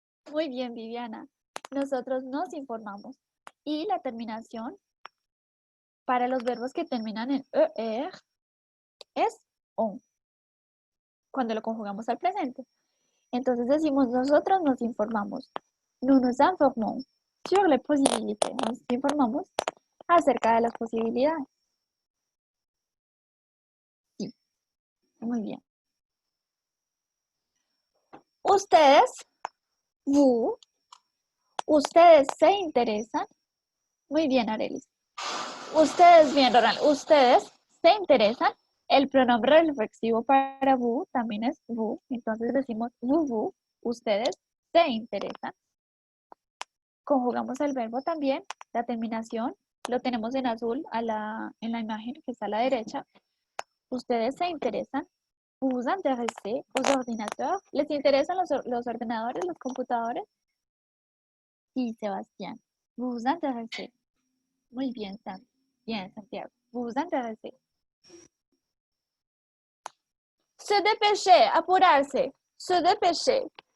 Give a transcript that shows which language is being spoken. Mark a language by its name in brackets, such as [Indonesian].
[Spanish] Muy bien, Viviana. Nosotros nos informamos. Y la terminación para los verbos que terminan en er es on. Cuando lo conjugamos al presente. Entonces decimos, nosotros nos informamos. [French] Nous nous informons sur les possibilités. [Spanish] Nos informamos acerca de las posibilidades. Sí, muy bien. Ustedes se interesan. Muy bien, Arelis. Ustedes, bien, Ronald, ustedes se interesan. El pronombre reflexivo para vous también es vous. Entonces decimos vous, ustedes se interesan. Conjugamos el verbo también, la terminación, lo tenemos en azul en la imagen que está a la derecha. Ustedes se interesan. [French] Vous vous intéressez aux ordinateurs. [Spanish] ¿Les interesan los ordenadores, los computadores? Sí, [French] Sebastián. Vous vous intéressez. [Spanish] Muy bien, [French] Sam. Bien, Santiago. Vous vous intéressez. Se dépêcher, [Spanish] apurarse. [French] Se dépêcher.